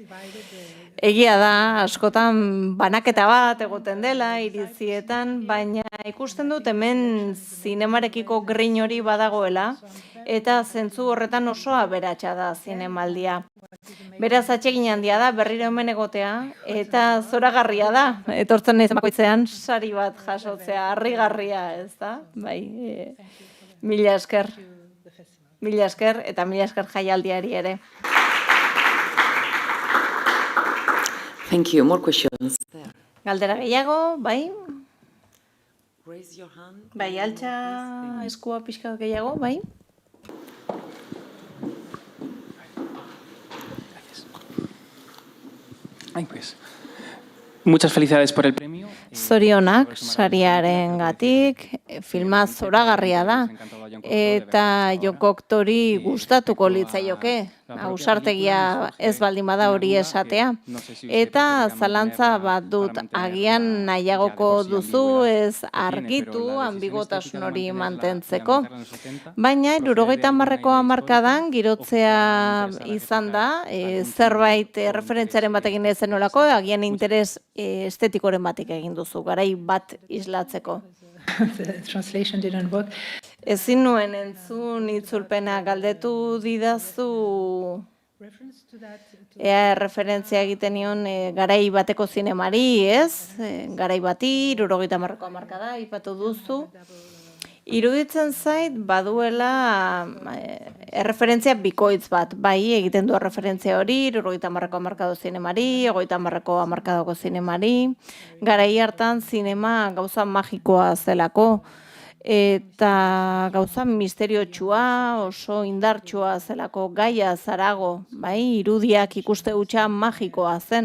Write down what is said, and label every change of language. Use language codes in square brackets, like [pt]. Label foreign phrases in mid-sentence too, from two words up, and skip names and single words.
[eu] Egia da, askotan banaketa bat egoten dela, iritzietan, baina ikusten dut hemen zinemarekiko grin hori badagoela, eta zentzu horretan oso aberatsa da zinemaldia. Beraz, atsegin handia da, berriro hemen egotea, eta zoragarria da, etortzen naiz bakoitzean sari bat jasotzea, harrigarria, ez da? Bai, mila esker. Mila esker, eta mila esker jaialdiari ere. [en] Thank you. More questions. [eu] Galdera gehiago, bai? [en] Raise your hand. [eu] Bai, altxa eskua pixka gehiago, bai? [es] Ay, pues. Muchas felicidades por el premio. [eu] Zorionak, sariarengatik, filma zoragarria da, eta jokoktori gustatuko litzaioke, ausartegia ez baldin bada hori esatea. Eta zalantza bat dut, agian nahiagoko duzu ez argitu ambigotasun hori mantentzeko. Baina, 70ko hamarkadan girotzea izan da, zerbait referentziaren batekin ezen nolako, agian interes estetikoren batik egin duzu, garai bat islatzeko. [en] The translation didn't work. [eu] Ezin nuen entzun itzulpena galdetu didazu ea referentzia egiten nion garai bateko zinemari, ez? Garai bati, 70ko hamarkada, aipatu duzu. Iruditzen zait baduela erreferentzia bikoitz bat, bai, egiten du referentzia hori, 70ko hamarkado zinemari, 30ko hamarkadoko zinemari, garai hartan zinema gauza magikoa zelako, eta gauza misteriotsua, oso indartsua zelako, gaia zarago, bai, irudiak ikuste hutsa magikoa zen.